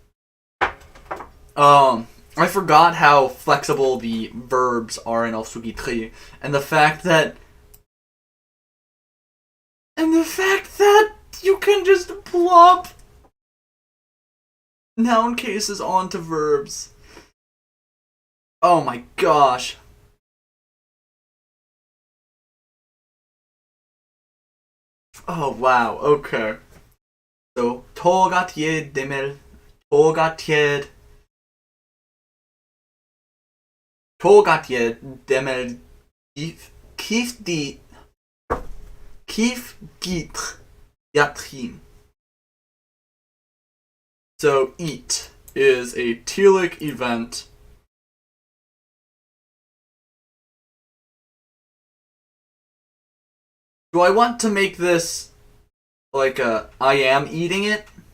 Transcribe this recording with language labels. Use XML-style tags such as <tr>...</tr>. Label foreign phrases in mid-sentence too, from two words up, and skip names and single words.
<en>I forgot how flexible the verbs are in Ofsugitxí, and the fact that you can just plop Noun cases onto verbs. Oh my gosh. Oh wow, okay. So, togatjed demel, togatjed, demel, kif di, kif gitr, yatrim. So, eat is a telic event. Do I want to make this like a I am eating it?</en>